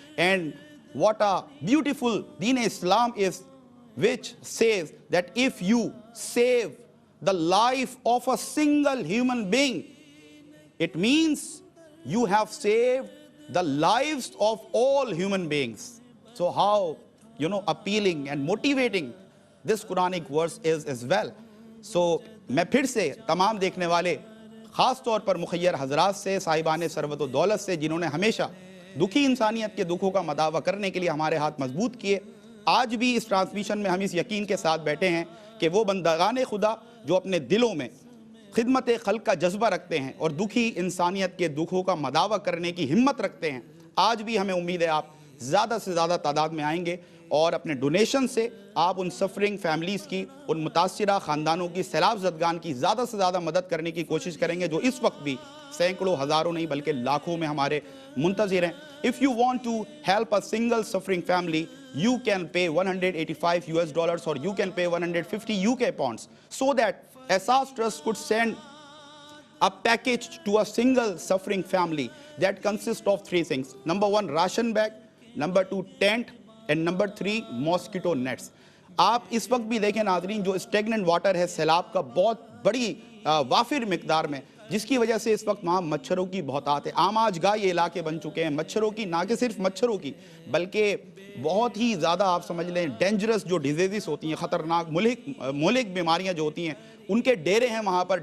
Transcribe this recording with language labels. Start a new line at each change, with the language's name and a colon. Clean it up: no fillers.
English: And what a beautiful Deen Islam is, which says that if you save the life of a single human being, it means you have saved the lives of all human beings. So how, appealing and motivating this Quranic verse is as well.
Hindi: So मैं फिर से तमाम देखने वाले ख़ास तौर पर मुखय्यर हजरात से, साहिबान सरवत व दौलत से, जिन्होंने हमेशा दुखी इंसानियत के दुखों का मदावा करने के लिए हमारे हाथ मजबूत किए, आज भी इस ट्रांसमिशन में हम इस यकीन के साथ बैठे हैं कि वो बंदगान खुदा जो अपने दिलों में खिदमत खल्क का जज्बा रखते हैं और दुखी इंसानियत के दुखों का मदावा करने की हिम्मत रखते हैं, आज भी हमें उम्मीद है आप ज़्यादा से ज़्यादा तादाद में आएंगे और अपने डोनेशन से आप उन सफरिंग फैमिलीज़ की, उन मुतासिरा ख़ानदानों की, सैलाब ज़दगान की ज़्यादा से ज़्यादा मदद करने की कोशिश करेंगे, जो इस वक्त भी सैकड़ों, हज़ारों नहीं बल्कि लाखों में हमारे मुंतज़िर हैं.
English: If you want to help a single suffering family, you can pay $185 or you can pay 150 UK pounds, so that Asas Trust could send a package to a single suffering family that consists of 3 things. Number 1, ration bag, number 2, tent, and number 3, mosquito nets.
Hindi: आप इस वक्त भी देखें नाज़रीन, जो stagnant water है सैलाब का बहुत बड़ी वाफिर मिकदार में, जिसकी वजह से इस वक्त वहाँ मच्छरों की बहुतात है. आम आज गाय ये इलाके बन चुके हैं मच्छरों की, ना कि सिर्फ मच्छरों की बल्कि बहुत ही ज़्यादा आप समझ लें डेंजरस जो डिजीज़ होती हैं, ख़तरनाक मोहलिक बीमारियां जो होती हैं, उनके डेरे हैं वहाँ पर.